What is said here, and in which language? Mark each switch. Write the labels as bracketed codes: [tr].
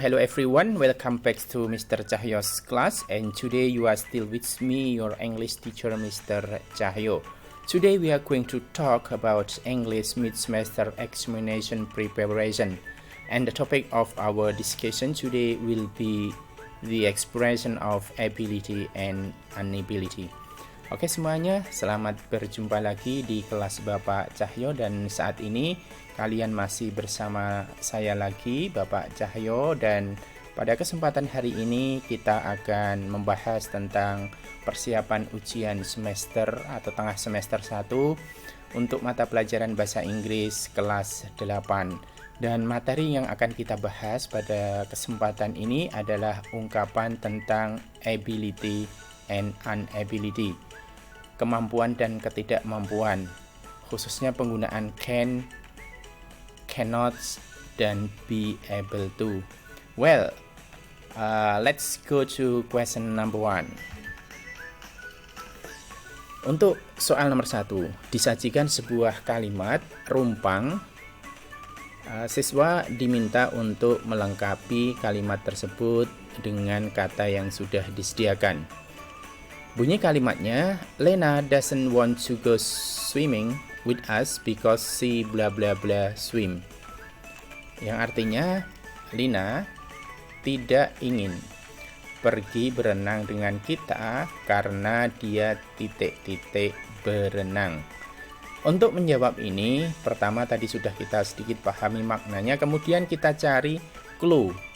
[en] Hello everyone, welcome back to Mr. Cahyo's class, and today you are still with me, your English teacher Mr. Cahyo. Today we are going to talk about English mid-semester examination preparation, and the topic of our discussion today will be the expression of ability and inability. [id] Oke semuanya, selamat berjumpa lagi di kelas Bapak Cahyo, dan saat ini kalian masih bersama saya lagi, Bapak Cahyo, dan pada kesempatan hari ini kita akan membahas tentang persiapan ujian semester atau tengah semester 1 untuk mata pelajaran bahasa Inggris kelas 8. Dan materi yang akan kita bahas pada kesempatan ini adalah ungkapan tentang ability and inability, kemampuan dan ketidakmampuan, khususnya penggunaan can, cannot, dan be able to. [en] Well, let's go to question number 1. [id] Untuk soal nomor 1, disajikan sebuah kalimat rumpang. Siswa diminta untuk melengkapi kalimat tersebut dengan kata yang sudah disediakan. Bunyi kalimatnya, [en] Lena doesn't want to go swimming with us because she blah blah blah swim. [id] Yang artinya, Lina tidak ingin pergi berenang dengan kita karena dia titik-titik berenang. Untuk menjawab ini, pertama tadi sudah kita sedikit pahami maknanya, kemudian kita cari clue.